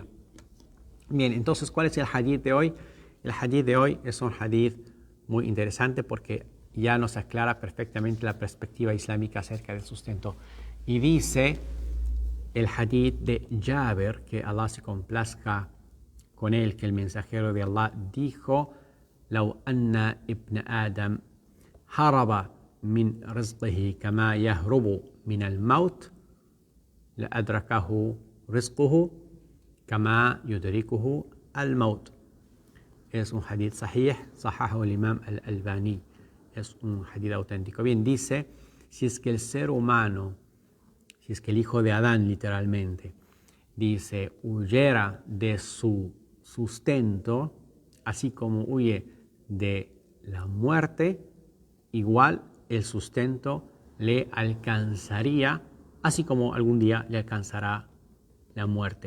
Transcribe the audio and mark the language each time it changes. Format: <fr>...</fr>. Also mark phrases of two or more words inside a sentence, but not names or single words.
<es>Bien, entonces, ¿cuál es el hadith de hoy? El hadith de hoy es un hadith muy interesante porque ya nos aclara perfectamente la perspectiva islámica acerca del sustento. Y dice el hadith de Jabir, que Allah se complazca con él, que el mensajero de Allah dijo:</es> <ar>لو أن ابن آدم هرب من رزقه كما يهرب من الموت لأدركه رزقه كما يدركه الموت.</ar> <es>Es un hadith sahih, sahahu el imam al-Albani. Es un hadith auténtico. Bien, dice: si es que el ser humano, si es que el hijo de Adán literalmente, dice, huyera de su sustento, así como huye de la muerte, igual el sustento le alcanzaría, así como algún día le alcanzará la muerte.</es>